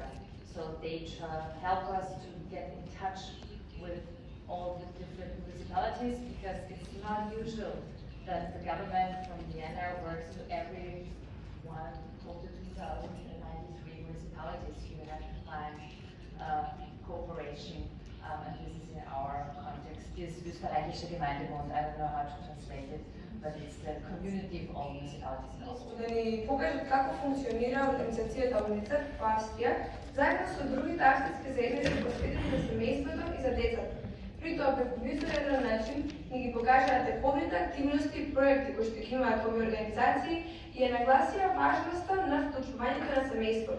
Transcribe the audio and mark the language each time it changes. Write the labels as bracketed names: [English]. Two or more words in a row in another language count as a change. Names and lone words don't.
[English] So they help us to get in touch with all the different municipalities, because it's not usual that the government from Vienna works with every one of the 2,093 municipalities. You have to find cooperation, and this is in our context. This österreichische Gemeindebund, I don't know how to translate it, but it's the community of all municipalities in Austria. [Macedonian] Да ни покажат како функционира организацијата UNICEF во Австрија, заедно со другите австрийски заедници посветени на семејството и за децата. При тоа преку визуелен начин ни ги покажаат тековните активности и проекти кои што ги имаат овие организации и ја нагласија важноста на вклучувањето на семејството.